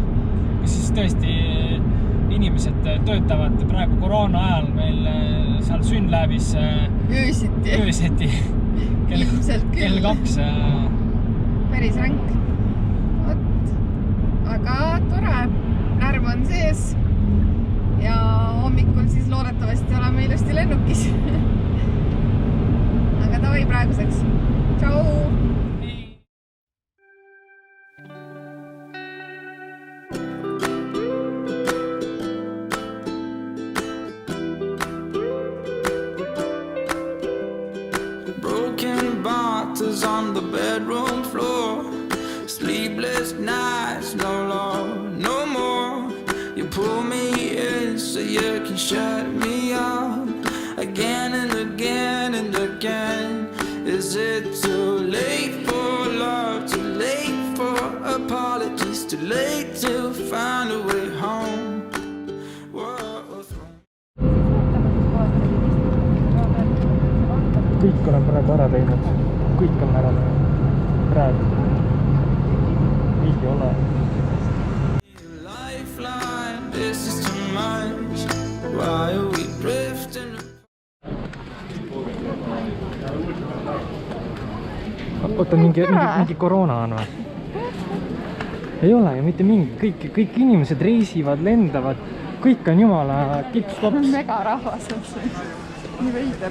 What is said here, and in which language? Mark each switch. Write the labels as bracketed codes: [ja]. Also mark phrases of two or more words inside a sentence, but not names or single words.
[et] Siis tõesti inimesed töötavad praegu koroona ajal meil seal Synlabis öösiti kell 2. Päris ränk. Aga tore, närv on sees ja hommikul siis loodetavasti oleme ilusti lennukis. Aga davai praeguseks. Tšau! [en] Broken bottles on the bedroom floor. Sleepless nights, no more. You pull me in so you can shut me out again and again and again. Is it too late for love? Too late for apologies? Too late to find a way home? [et] Kõik olen praegu ära teinud. Kõik on ära teinud. Praegu. Ei ole. [en] This is too much. Why are we drifting? [et] Oota, mingi koroona on või? Ei ole ju mitte mingi. Kõik inimesed reisivad, lendavad. Kõik on jumala kips-kops. Megarahvas on see. Nii veider.